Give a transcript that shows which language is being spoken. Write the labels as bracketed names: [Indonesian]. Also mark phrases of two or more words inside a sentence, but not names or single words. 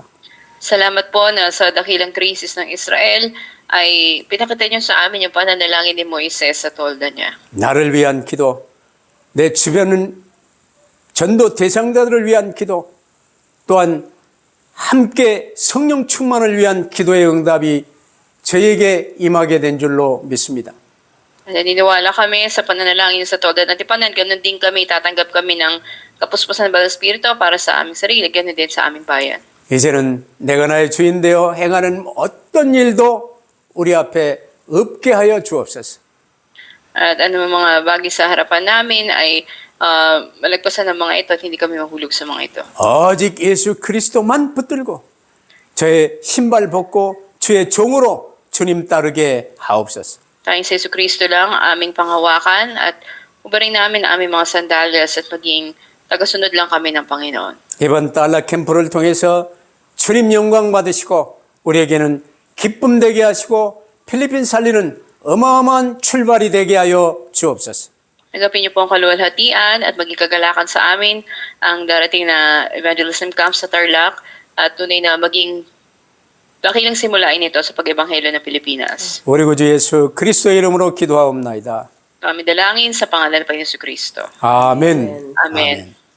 [Filipino] Salamat po na sa dakilang krisis ng Israel ay pinakita niyo sa amin yung pananalangin ni Moises sa tolda niya. [Korean] 나를 위한 기도, 내 주변은 전도 대상자들을 위한 기도, 또한 함께 성령 충만을 위한 기도의 응답이 저에게 임하게 된 줄로 믿습니다. [Filipino] Naniniwala kami sa pananalangin sa tolda ng Tipanan, ganun din kami, tatanggap kami ng kapuspusan ng Banal Espiritu para sa aming sarili, ganun din sa aming bayan. [Korean] 이제는 내가 나의 주인 되어 행하는 어떤 일도 우리 앞에 없게 하여 주옵소서. [Filipino] At ano mga bagay sa harapan namin ay malagpasan ng mga ito at hindi kami mahulog sa mga ito. [Korean] 오직 예수 그리스도만 붙들고 저의 신발 벗고 주의 종으로 주님 따르게 하옵소서. [Filipino] Tayong sa Yesu Cristo lang ang aming panghawakan at ubarin namin ang aming mga sandalyas at maging tagasunod lang kami ng Panginoon. [Korean] 이번 달러 캠프를 통해서 주님 영광 받으시고 우리에게는 기쁨 되게 하시고 필리핀 살리는 어마어마한 출발이 되게 하여 주옵소서. [Filipino] Nagapin niyo po ang kaluwalhatian at maging kagalakan sa amin ang darating na [English] evangelism camp [Filipino] sa Tarlac at tunay na maging dakilang simulain ito sa pag-ebanghelyo ng Pilipinas. [Korean] 우리 구주 예수 그리스도의 이름으로 기도하옵나이다. [Filipino] Kami dalangin sa pangalan ng Panginoon Jesu Cristo. [Korean] 아멘. [Filipino] Amen.